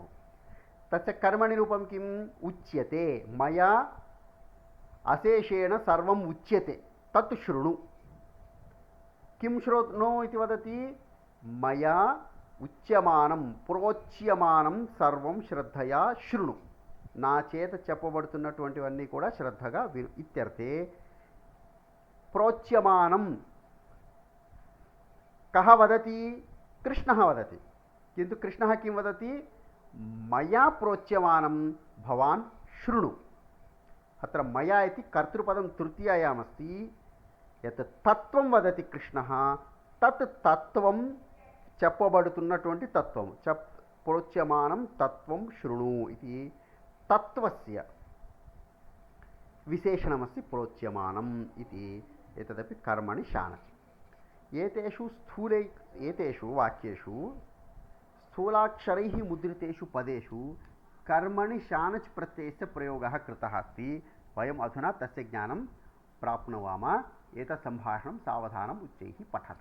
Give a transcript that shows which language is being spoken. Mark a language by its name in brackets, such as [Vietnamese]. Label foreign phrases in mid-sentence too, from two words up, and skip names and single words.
[Sanskrit] तस्य कर्मणि रूपं किम्? उच्यते. मया अशेषेण सर्वम् उच्यते तत् शृणु. किं शृणु इति वदति? मया उच्यमानं प्रोच्यमानं सर्वं శ్రద్ధయా శృణు. [Telugu] నా చేత చెప్పబడుతున్నటువంటివన్నీ కూడా శ్రద్ధగా విను ఇత్యర్థే. [Sanskrit] ప్రోచ్యమానం కహ వదతి? కృష్ణः వదతి. किन्तु कृष्णः किं वदति? मया प्रोच्यमानं भवान् शृणु. अत्र मया इति कर्तृपदं तृतीयायामस्ति. यत् तत्त्वं वदति कृष्णः, तत् तत्त्वं [Telugu] చెప్పబడుతున్నటువంటి తత్వం. [Sanskrit] ప్రోచ్యమానం తత్వం శృణు ఇది తత్వస్య విశేషణమస్తి ప్రోచ్యమానం ఇది. एतदपि कर्मणि शानच्. एतेषु वाक्येषु स्थूलाक्षरैः मुद्रितेषु पदेषु कर्मणि शानच् प्रत्ययस्य प्रयोगः कृतः अस्ति. वयम् अधुना तस्य ज्ञानं प्राप्नुवाम. एतत् सम्भाषणं सावधानम् उच्चैः पठत.